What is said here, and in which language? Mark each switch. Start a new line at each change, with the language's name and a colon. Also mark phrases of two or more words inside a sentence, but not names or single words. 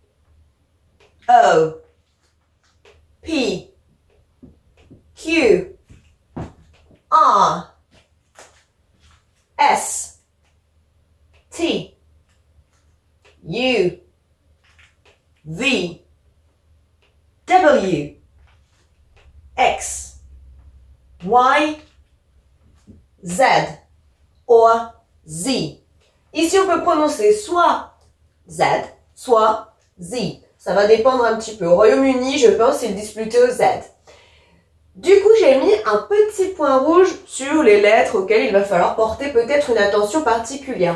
English: O, P, Q, R, S, T, U, V, W, X, Y, Z or Z.
French: Ici, on peut prononcer soit Z, soit Z. Ça va dépendre un petit peu. Au Royaume-Uni, je pense, ils disent plutôt Z. Du coup, j'ai mis un petit point rouge sur les lettres auxquelles il va falloir porter peut-être une attention particulière.